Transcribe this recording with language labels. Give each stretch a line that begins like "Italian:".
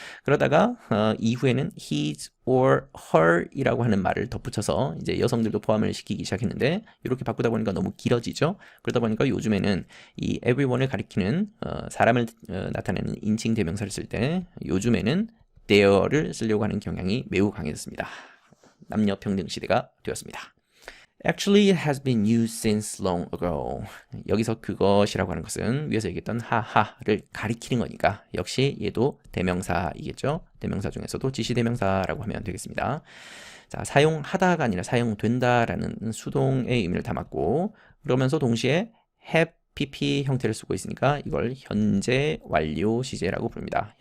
Korean: 그러다가 이후에는 his or her 이라고 하는 말을 덧붙여서 이제 여성들도 포함을 시키기 시작했는데 이렇게 바꾸다 보니까 너무 길어지죠. 그러다 보니까 요즘에는 이 everyone을 가리키는 사람을 나타내는 인칭 대명사를 쓸 때 요즘에는 there를 쓰려고 하는 경향이 매우 강해졌습니다. 남녀 평등 시대가 되었습니다.
English: Actually, it has been used since long ago.
Korean: 여기서 그것이라고 하는 것은 위에서 얘기했던 하하를 가리키는 거니까 역시 얘도 대명사이겠죠. 대명사 중에서도 지시대명사라고 하면 되겠습니다. 자, 사용하다가 아니라 사용된다라는 수동의 의미를 담았고 그러면서 동시에 have PP 형태를 쓰고 있으니까 이걸 현재 완료 시제라고 부릅니다.